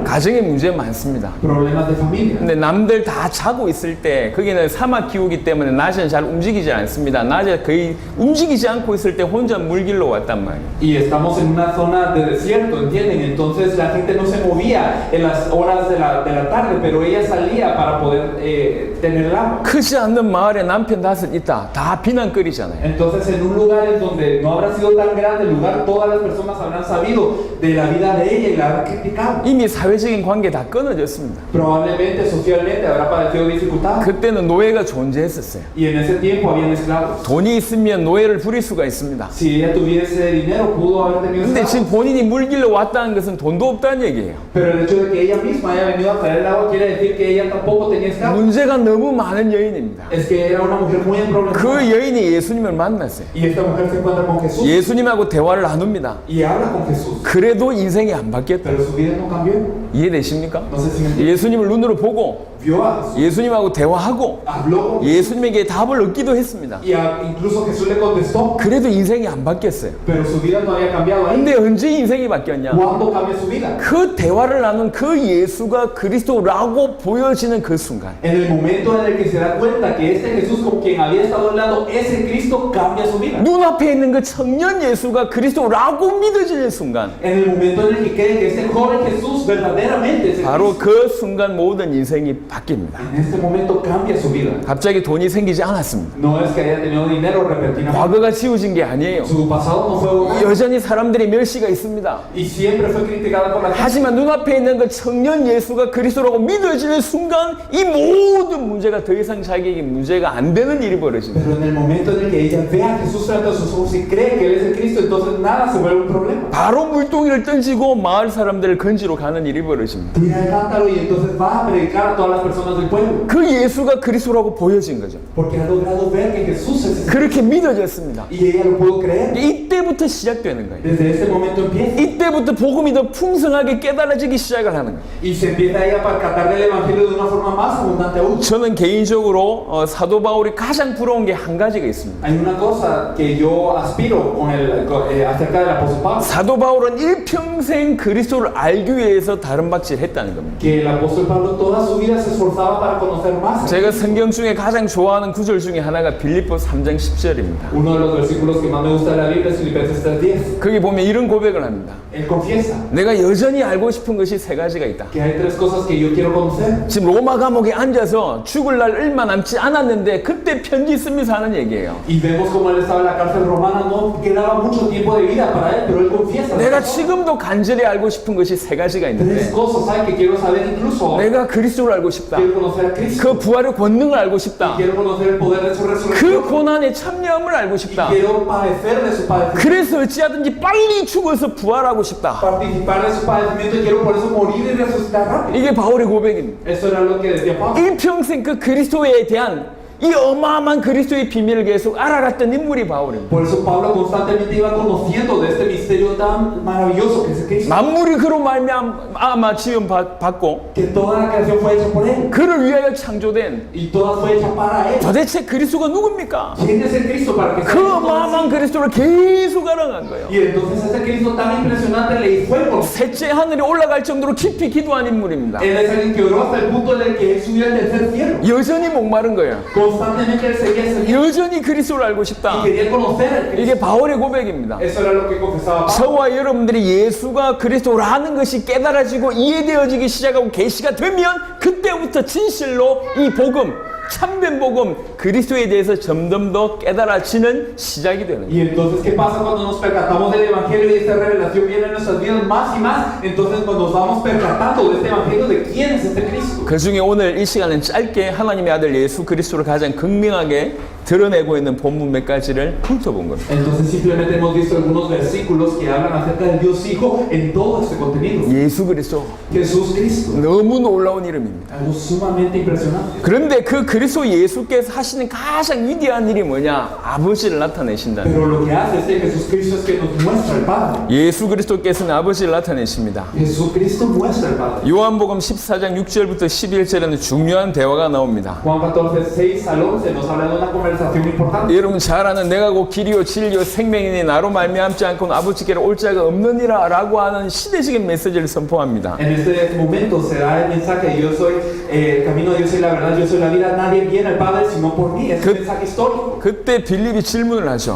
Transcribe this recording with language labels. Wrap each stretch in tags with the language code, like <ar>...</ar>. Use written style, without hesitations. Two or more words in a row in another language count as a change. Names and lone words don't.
<ko>가정에 문제 많습니다.</ko> <es>Problemas de familia.</es> <ko>근데 남들 다 자고 있을 때 거기는 사막 기후기 때문에 낮에는 잘 움직이지 않습니다. 낮에 거의 움직이지 않고 있을 때 혼자 물길로 왔단 말이에요.</ko> <es>Y estamos en una zona de desierto, ¿entienden? Entonces la gente no se movía en las horas de la tarde, pero ella salía para poder tener el agua.</es> <ko>크지 않는 마을에 남편 5 있다. 다 비난거리잖아요.</ko> <es>Entonces en un lugar en donde no habrá sido tan grande el lugar, todas las personas habrán sabido de la vida de ella y la habrán criticado.</es> <ko>이미 사회적인 관계 다 끊어졌습니다.</ko> <es>Probablemente socialmente habrá padecido dificultades.</es> <ko>그때는 노예가 존재했었어요.</ko> <es>Y en ese tiempo habían esclavos.</es> <ko>돈이 있으면 노예를 부릴 수가 있습니다.</ko> <es>Si ella tuviese dinero, pudo haber tenido</es> <ko>근데</ko> <es>esclavos.</es> <ko>지금 본인이 물길로 왔다는 것은 돈도 없다는 얘기예요.</ko> <es>Pero el hecho de que ella misma haya venido a traer el agua quiere decir que ella tampoco tenía esclavos.</es> <ko>문제가 너무 많은 여인입니다.</ko> <es>Es que era una mujer muy problemática.</es> <ko>그 여인이 예수님을 만났어요.</ko> <es>Y esta mujer se encuentra con Jesús</es> <ko>예수님하고 대화를 나눕니다.</ko> <es>y habla con Jesús.</es> <ko>그래도 인생이 안 바뀌었다.</ko> <es>Pero su vida no cambió.</es> <ko>이해되십니까?</ko> <es>No sé si me entienden.</es> <ko>예수님을 눈으로 보고</ko> <es>vio a Jesús,</es> <ko>예수님하고 대화하고</ko> <es>habló con</es> <ko>예수님에게 답을 얻기도 했습니다.</ko> <es>y incluso Jesús le contestó,</es> <ko>그래도 인생이 안 바뀌었어요.</ko> <es>pero su vida no había cambiado ahí.</es> <ko>근데 언제 인생이 바뀌었냐?</ko> <es>¿Cuándo cambia su vida?</es> <ko>그 대화를 나눈 그 예수가 그리스도라고 보여지는 그 순간</ko> <es>En el momento en el que se da cuenta que este Jesús con quien había estado hablando, ese Cristo cambia su vida.</es> <ko>눈앞에 있는 그 청년 예수가 그리스도라고 믿어지는 순간</ko> <es>En el momento en el que cree que este joven Jesús verdaderamente es el</es> <ko>바로</ko> <es>Cristo,</es> <ko>그 순간 모든 인생이 바뀝니다.</ko> <es>en este momento cambia su vida.</es> <ko>갑자기 돈이 생기지 않았습니다.</ko> <es>No es que haya tenido dinero repentinamente.</es> <ko>과거가 지워진 게 아니에요.</ko> <es>Su pasado no fue borrado</es> <ko>여전히 사람들의 멸시가 있습니다.</ko> <es>y siempre fue criticada por la gente.</es> <ko>하지만 눈앞에 있는 그 청년 예수가 그리스도라고 믿어지는 순간 이 모든 문제가 더 이상 자기에게 문제가 안 되는 일이 벌어집니다.</ko> <es>Pero en el momento en el que ella ve a Jesús frente a sus ojos y cree que Él es el Cristo, entonces nada se vuelve un problema.</es> <ko>바로 물동이를 던지고 마을 사람들을 건지러 가는 일이 벌어집니다.</ko> <es>Tira el cántaro y entonces va a predicar a todas las personas del pueblo.</es> <ko>그 예수가 그리스도라고 보여진 거죠.</ko> <es>Porque ha logrado ver que Jesús es ese.</es> <ko>그렇게 믿어졌습니다.</ko> <es>Y ella lo pudo creer.</es> <ko>이때부터 시작되는 거예요.</ko> <es>Desde ese momento empieza.</es> <ko>이때부터 복음이 더 풍성하게 깨달아지기 시작을 하는 거예요.</ko> <es>Y se empieza ella a percatar del Evangelio de una forma más abundante aún.</es> <ko>저는 개인적으로 사도 바울이 가장 부러운 게 한 가지가 있습니다.</ko> <es>Hay una cosa que yo aspiro acerca del apóstol Pablo.</es> <ko>사도 바울은 일평생 그리스도를 알기 위해서 다른 박질 했다는 겁니다.</ko> <es>Que el apóstol Pablo toda su vida se esforzaba para conocer más.</es> <ko>제가 성경 중에 가장 좋아하는 구절 중에 하나가 빌립보 3장 10절입니다.</ko> <es>Uno de los versículos que más me gusta de la Biblia es Filipenses 3:10.</es> <ko>거기 보면 이런 고백을 합니다.</ko> <es>Él confiesa</es> <ko>내가 여전히 알고 싶은 것이 세 가지가 있다.</ko> <es>que hay tres cosas que yo quiero conocer.</es> <ko>지금 로마 감옥에 앉아서 죽을 날 얼마 남지 않았는데 그때 편지 쓰면서 하는 얘기예요.</ko> <es>Y vemos como él estaba en la cárcel romana, no quedaba mucho tiempo de vida para él, pero él confiesa.</es> <ko>내가 지금도 간절히 알고 싶은 것이 세 가지가</ko> <es>Tres</es> <ko>있는데</ko> <es>cosas hay que quiero saber incluso ahora.</es> <ko>내가 그리스도를 알고 싶다.</ko> <es>Quiero conocer a Cristo.</es> <ko>그 부활의 권능을 알고 싶다.</ko> <es>Quiero conocer el poder de su</es> <ko>그</ko> <es>resurrección.</es> <ko>고난의 참여함을 알고</ko> <es>Y</es> <ko>싶다.</ko> <es>quiero padecer de su padecimiento.</es> <ko>그래서 어찌하든지 빨리 죽어서 부활하고 싶다.</ko> <es>Participar de su padecimiento y quiero por eso morir y resucitar rápido.</es> <ko>이게 바울의 고백입니다.</ko> <es>Eso era lo que decía Pablo.</es> <ko>일평생 그 그리스도에 대한 이 어마어마한 그리스도의 비밀을 계속 알아갔던 인물이 바울입니다.</ko> <es>Por eso Pablo constantemente iba conociendo de este misterio tan maravilloso que es Cristo.</es> <ko>만물이 그로 말미암아 지음 받고</ko> <es>Que toda la creación fue hecha por él.</es> <ko>그를 위하여 창조된</ko> <es>Y toda fue hecha para él.</es> <ko>도대체 그리스도가 누굽니까?</ko> <es>¿Quién es el Cristo para que sea</es> <ko>그</ko> <es>hecho todo</es> <ko>어마어마한</ko> <es>así?</es> <ko>그리스도를 계속 알아간 거예요.</ko> <es>Y entonces ese Cristo tan impresionante le fue por</es> <ko>셋째 하늘에 올라갈 정도로 깊이 기도한 인물입니다.</ko> <es>él es alguien que oró hasta el punto en el que él subió al tercer cielo.</es> <ko>여전히 목마른 거예요.</ko> <es>Constantemente él seguía ese cielo</es> <ko>여전히 그리스도를 알고 싶다.</ko> <es>y quería conocer al Cristo.</es> <ko>이게 바울의 고백입니다.</ko> <es>Eso era lo que confesaba Pablo.</es> <ko>저와 여러분들이 예수가 그리스도라는 것이 깨달아지고 이해되어지기 시작하고 계시가 되면 그때부터 진실로 이 복음, 참된 복음, 그리스도에 대해서 점점 더 깨달아지는 시작이 되는 거예요.</ko> <es>Y entonces, ¿qué pasa cuando nos percatamos del Evangelio y esta revelación viene en nuestras vidas más y más? Entonces, cuando nos vamos percatando de este Evangelio, ¿de quién es este Cristo?</es> <ko>그 중에 오늘 이 시간은 짧게 하나님의 아들 예수 그리스도를 가장 극명하게 드러내고 있는 본문 몇 가지를 훑어본 겁니다.</ko> <es>Entonces, simplemente hemos visto algunos versículos que hablan acerca del Dios Hijo en todo este contenido.</es> <ko>예수 그리스도</ko> <es>Jesús Cristo.</es> <ko>너무 놀라운 이름입니다.</ko> <es>Algo sumamente impresionante.</es> <ko>그런데 그 그리스도 예수께서 하시는 가장 위대한 일이 뭐냐? 아버지를 나타내신다.</ko> <es>Pero lo que hace este Jesús Cristo es que nos muestra al Padre.</es> <ko>예수 그리스도께서는 아버지를 나타내십니다.</ko> <es>Jesucristo muestra al Padre.</es> <ko>요한복음 14장 6절부터 11절에는 중요한 대화가 나옵니다.</ko> <es>Juan 14, 6 al 11 nos habla de una conversación importante.</es> <ko>여러분 잘 아는 내가 곧 길이요 진리요 생명이니 나로 말미암지 않고는 아버지께로 올 자가 없느니라 라고 하는 시대적인 메시지를 선포합니다.</ko> <es>En este momento se da el mensaje, yo soy el camino, yo soy la verdad, yo soy la vida, nadie viene al Padre sino por mí. Es un mensaje histórico.</es> <ko>그때 빌립이 질문을 하죠.</ko>